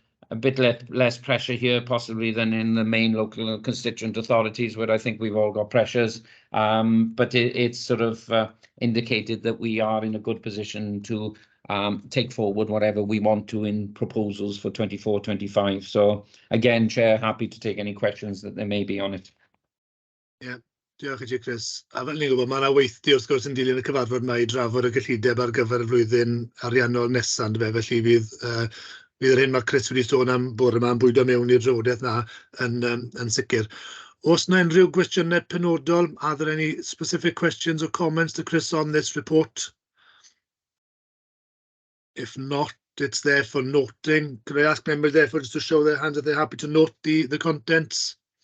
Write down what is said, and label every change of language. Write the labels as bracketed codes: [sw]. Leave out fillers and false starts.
[en] A bit less pressure here possibly than in the main local constituent authorities, where I think we've all got pressures. But it's sort of indicated that we are in a good position to take forward whatever we want to in proposals for 24, 25. So again, Chair, happy to take any questions that there may be on it. [cy] Yeah, diolch i ti, Chris. A fel ni'n gwybod, mae yna weithdi wrth gwrs yn dilyn y cyfarfod yma i drafod y gyllideb ar gyfer y flwyddyn ariannol nesaf, felly fydd yr hyn mae Chris wedi sôn am bore yma yn bwydo mewn i'r drafodaeth na yn sicr. Oes yna unrhyw gwestiynau penodol? [en] Are there any specific questions or comments to Chris on this report? If not, it's there for noting. Could I ask members therefore just to show their hands if they're happy to note the contents?